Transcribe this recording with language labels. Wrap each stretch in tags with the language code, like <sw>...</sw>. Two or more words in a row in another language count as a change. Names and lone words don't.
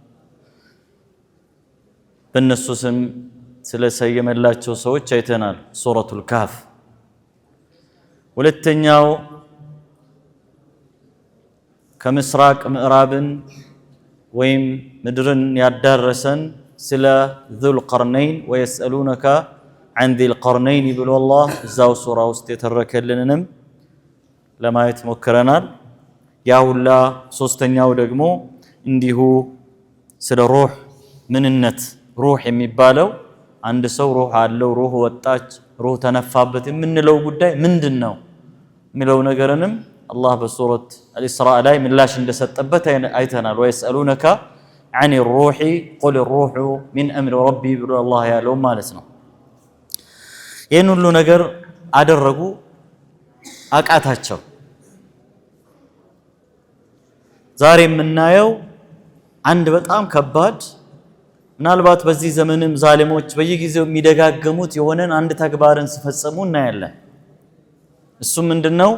<am>በእነሱ ስም ስለሰየመላቸው ሰዎች አይተናል። ሱረቱል ከህፍ። ሁለተኛው ከምስራቅ ምዕራብን ወይም ምድርን ያዳረሰን ስለ ዙል ቀርነይን</am> <ar>ويسألونك عن ذي القرنين</ar> <am>ብሎ አላህ እዛው ሱራ ውስጥ የተረከልንንም ለማየት ሞክረናል። ያውላ ሶስተኛው ደግሞ እንዲሁ ስለ ሩህ ምንነት፣ ሩህ የሚባለው አንድ ሰው ሩህ አለው፣ ሩህ ወጣች፣ ሩህ ተነፋበት የምንለው ጉዳይ ምንድነው የሚለው ነገርንም አላህ በሱረት አልኢስራእ ላይ ምላሽ እንደሰጠበት አይተናል።</am> <ar>ويسألونك عن الروح قل الروح من امر ربي</ar> <am>ብሎ አላህ ያለው ማለት ነው። ይህን ሁሉ ነገር አደረጉ፣ አቃታቸው። ዛሬ የምናየው አንድ በጣም ከባድ፣ ምናልባት በዚህ ዘመንም ዛሊሞች በየጊዜው የሚደጋገሙት የሆነን አንድ ተግባርን ሲፈጽሙ እናያለን። እሱ ምንድነው?</am>